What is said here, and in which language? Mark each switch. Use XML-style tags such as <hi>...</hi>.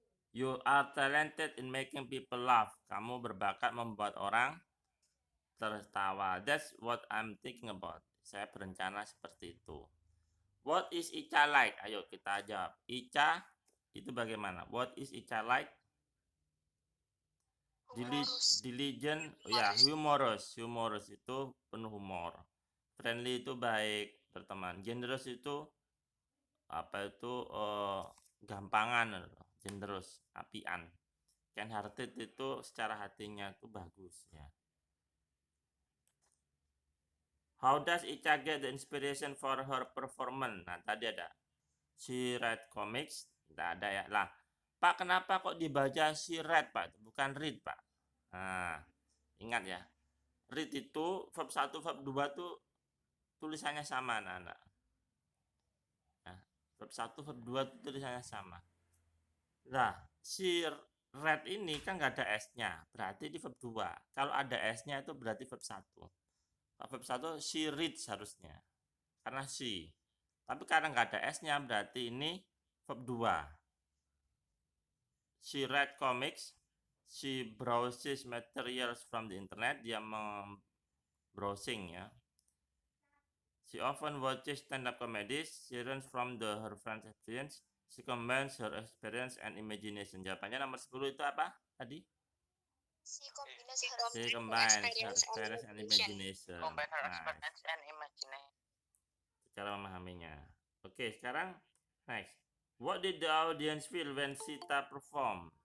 <en>You are talented in making people laugh.</en> <id>Kamu berbakat membuat orang tertawa.</id> <en>That's what I'm thinking about.</en> <id>Saya berencana seperti itu.</id> <en>What is Ica like?</en> <id>Ayo kita jawab. Ica itu bagaimana?</id> <en>What is Ica like?</en> <id>Diligent, ya, humorous itu penuh humor. Friendly itu baik, berteman. Generous itu apa itu gampangan, generous, apian. Kind hearted itu secara hatinya itu bagus ya.</id> <en>How does Ica get the inspiration for her performance?</en> <id>Nah, tadi ada.</id> <en>She read comics,</en> <id>tidak ada ya. Lah, Pak, kenapa kok dibaca</id> <en>she read,</en> <id>Pak? Bukan read, Pak. Nah, ingat ya. Read itu verb 1, verb 2 tuh tulisannya sama, anak-anak. Nah, verb 1, verb 2 tuh tulisannya sama. Nah, si read ini kan nggak ada S-nya, berarti di verb 2. Kalau ada S-nya itu berarti verb 1. Kalau verb 1</id> <en>she reads</en> <id>harusnya, karena she. Tapi karena nggak ada S-nya, berarti ini verb 2.</id> <en>She read comics, she browses materials from the internet,</en> <id>dia browsing ya.</id> <en>She often watches stand-up comedies. She learns from her friends' experience. She combines her experience and imagination.</en> <id>Jawabannya nomor 10 itu apa tadi?</id> <en>She combines her experience and imagination. Combine her Nah, experience and imagination.</en> <id>cara memahaminya. Oke, sekarang next.</id> <en>What did the audience feel when Sita perform?</en>